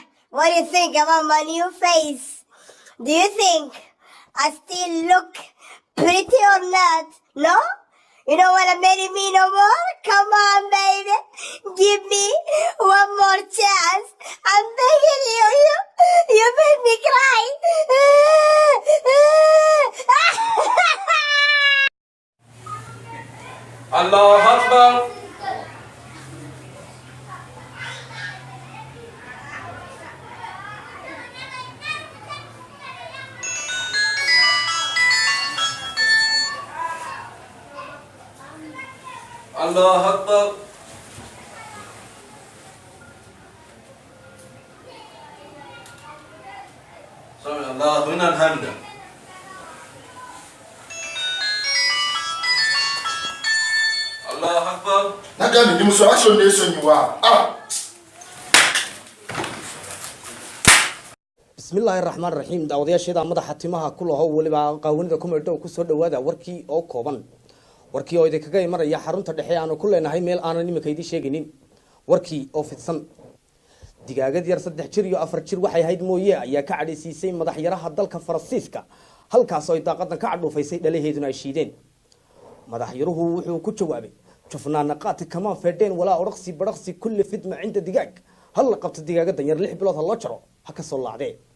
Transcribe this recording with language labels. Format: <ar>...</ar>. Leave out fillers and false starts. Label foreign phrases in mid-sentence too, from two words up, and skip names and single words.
<en>What do you think about my new face? Do you think I still look pretty or not? No? You don't want to marry me no more? Come on, baby. Give me one more chance. I'm begging you. You made me cry.</en> <ar>الله أكبر. الله أكبر. سمع الله لمن حمده. الله أكبر. Nagami ni muso action nation you are. بسم الله الرحمن الرحيم</ar> <so>daawadayaasheeda madaxa timaha ku lahow waliba qaawanida ku meedhow ku soo dhawaada warkii oo kooban warkii oo idinkaga imanaya xarunta dhexe aanu ku leenahay meel aanan nimanka idin sheeginin warkii oo fidsan digaagad yar 3 jir iyo 4 jir waxay ahayd mooye ayaa ka cadhaysiisay madaxyaraha dalka Faransiiska halkaas oo ay daaqadan ka cadhuufaysay dhalaheeduna ay shiideen madaxyaruhu wuxuu ku jawaabay jufnaana qaati kama fedeen walaa orqsi barqsi kulli fidma cinda digaag hal qabta digaagadan yar 6 bilood loo jaro ha ka soo laacdee</so>